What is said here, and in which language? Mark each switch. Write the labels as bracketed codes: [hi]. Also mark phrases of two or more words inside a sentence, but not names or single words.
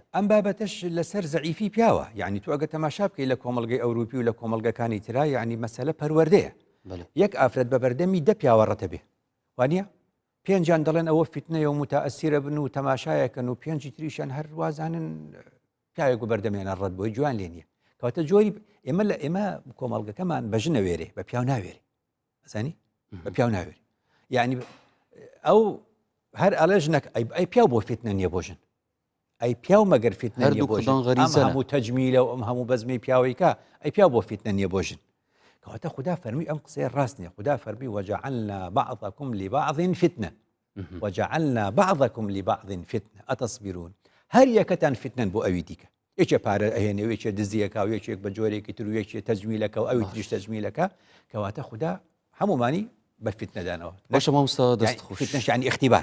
[ckb] ئەم بابەتەش لەسەر زەعیفی پیاوە یعنی تو ئەگە تەماشا بکەی لە کۆمەڵگەی ئەوروپی و لە کۆمەڵگەکانی ترا یعنی مەسەلە پەروەردەیە یەک ئافرەت بە بەردەمی 10 پیاوە ڕەتە بێ وانە 5 دەڵێن ئەوە فتنەیە و متەئەسیرە بن و تەماشایەکەن و 5 تریشان هەر وازانن پیاوێک و بەردەمیانە ڕەت بۆی جوان لێ نییە کەواتە جۆری ئێمە کۆمەڵگەکەمان بە ژن نەوێرێ بە پیاو ناوێرێ ئەزانی بە پیاو ناوێرێ یعنی ئەو هەر ئەڵێ ژنەک ئەی پیاو بۆ فتنە نییە بۆ ژن ئەی پیاو مەگەر فتنە نییە بۆ ژن ئەم هەموو تەجمیلە و ئەم هەموو بەزمی پیاوەیکە ئەی پیاو بۆ فتنە نییە بۆ ژن کەواتە خدا فەرمی ئەم قسەی ڕاست نییە خدا فەرمی [ar] وجعلنا بعضكم لبعض فتنة وجعلنا بعضكم لبعض فتنة أتصبرون [ckb] هەر یەکەتان فتنەن بۆ ئەوی دیکە یەکێ پارە ئەهێنێ و یەکێ دزیەکە و یەکێک بە جۆرێکی تر و یەکێ تەجمیلەکە و ئەوی تریش تەجمیلەکە کەواتە خدا هەمومانی بە فتنەدانەوە باشە مامۆستا دەستخۆش فتنەش یعنی اختیبار